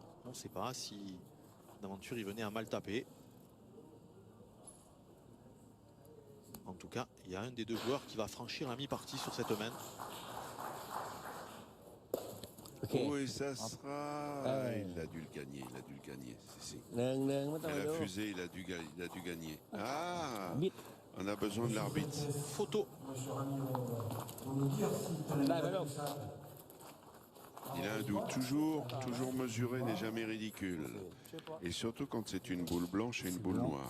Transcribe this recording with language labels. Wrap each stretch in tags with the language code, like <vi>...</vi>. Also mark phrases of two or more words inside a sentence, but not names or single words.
<fr>On ne sait pas si d'aventure il venait à mal taper. En tout cas, il y a un des deux joueurs qui va franchir la mi-partie sur cette main. Ok. Oui, ça sera. Ah, il a dû le gagner, il a dû le gagner. Si.</fr> <th>1-1 ไม่ต้อง</th> <fr>Et</fr> <th>ไป</th> <fr>la</fr> <th>ดู</th> <fr>fusée, il a dû gagner. Ah,</fr> <th>บิด</th> <fr>on a besoin de l'arbitre. Photo. Monsieur Rami, vous nous dire si Là, mais non. Il a un doute. Toujours mesuré n'est jamais ridicule. Et surtout quand c'est une boule blanche et une boule noire.</fr>